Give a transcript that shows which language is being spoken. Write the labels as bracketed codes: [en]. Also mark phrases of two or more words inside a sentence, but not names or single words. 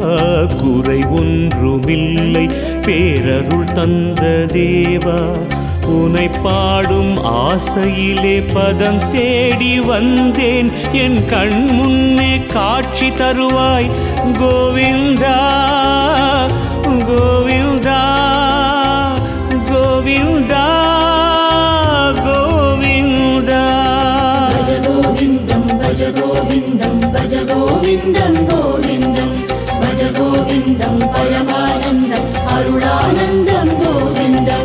[ta] குறை ஒன்றுமில்லை பேரருள் தந்த தேவா உனை பாடும் ஆசையிலே பதம் தேடி வந்தேன் என் கண் முன்னே காட்சி தருவாய் கோவிந்தா கோவிந்தா கோவிந்தா கோவிந்தா. [sa] भज गोविन्दं भज गोविन्दं भज गोविन्दं गोविन्दं भज गोविन्दं परमानन्दं अरुणानन्दं गोविन्दं